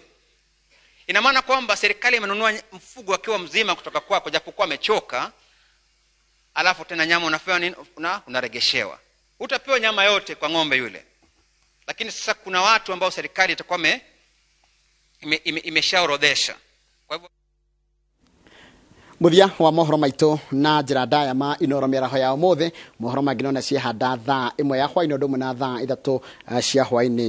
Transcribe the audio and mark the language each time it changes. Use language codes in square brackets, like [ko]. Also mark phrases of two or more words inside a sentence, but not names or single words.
[sw] Ina maana kwamba serikali imenunua mfugo akiwa mzima kutoka kwako japokuwa amechoka, alafu tena nyama unafanya nini? Unaregeshewa. Utapewa nyama yote kwa ng'ombe yule. Lakini sasa kuna watu ambao serikali itakuwa imeshaorodhesha. Kwa hivyo [ki] muthia wa mohoro maito na njira ndaya ma Inooro Mĩaraho ya ũmũthĩ. Mohoro mangĩ no ciehanda thaa 1 ya hwaĩ-inĩ ũndũ ũmwe na thaa 3 cia hwaĩ-inĩ.